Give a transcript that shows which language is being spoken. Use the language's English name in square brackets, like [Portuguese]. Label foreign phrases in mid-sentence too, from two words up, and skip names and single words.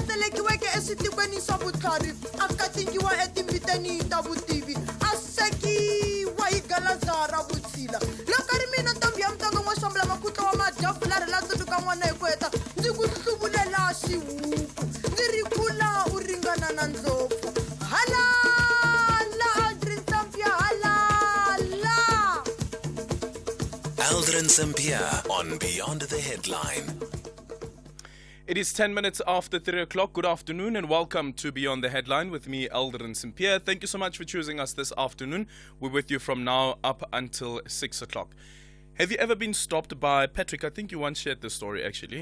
[Tsonga] tselekiweke eswitikweni swa vutlhari a katingiwa etimbiteni ta vutivi a sekiwa hi galaza ra vutshila loko ri mina ntombi ya mutongo n'wa xambula makutlo wa madyavula ri la tsundzuka n'wana hi ku heta ndzi ku hluvulela xihuku ndzi ri kula u ringana na ndlopfu halala Aldrin Sampear halala. [English] Aldrin Sampear on Beyond the Headline. It is 10 minutes after 3 o'clock. Good afternoon and welcome to Beyond the Headline with me, Aldrin Sampear. Thank you so much for choosing us this afternoon. We're with you from now up until 6 o'clock. Have you ever been stopped by, Patrick, I think you once shared this story actually.